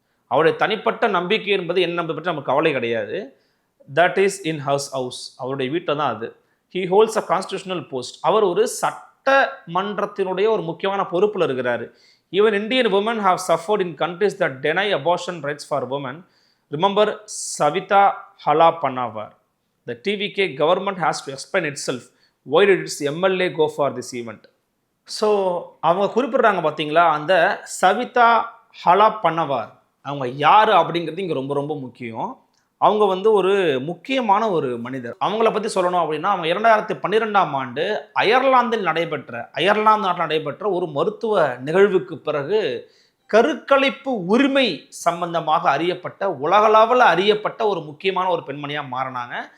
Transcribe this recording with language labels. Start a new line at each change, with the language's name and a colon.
Tamil: அவருடைய தனிப்பட்ட நம்பிக்கை என்பது என்ன நம்பிக்கை பற்றி நமக்கு கவலை கிடையாது.
English: That is in house house.
Tamil: அவருடைய வீட்டில் தான் அது.
English: He holds a constitutional post.
Tamil: அவர் ஒரு சட்டமன்றத்தினுடைய ஒரு முக்கியமான பொறுப்பில் இருக்கிறார்.
English: Even Indian women have suffered in countries that deny abortion rights for women. Remember Savita Halappanavar. The TVK government has to explain itself. Why did its MLA go for this event?
Tamil: So அவங்க குறிப்பிட்றாங்க பார்த்தீங்களா, அந்த சவிதா ஹலாபனாவர் அவங்க யார் அப்படிங்கிறது இங்கே ரொம்ப ரொம்ப முக்கியம். அவங்க ஒரு முக்கியமான ஒரு மனிதர். அவங்கள பற்றி சொல்லணும் அப்படின்னா அவங்க 2012ஆம் ஆண்டு அயர்லாந்து நாட்டில் நடைபெற்ற ஒரு மருத்துவ நிகழ்வுக்கு பிறகு கருக்கலைப்பு உரிமை சம்பந்தமாக அறியப்பட்ட உலகளவில் அறியப்பட்ட ஒரு முக்கியமான ஒரு பெண்மணியாக மாறினாங்க.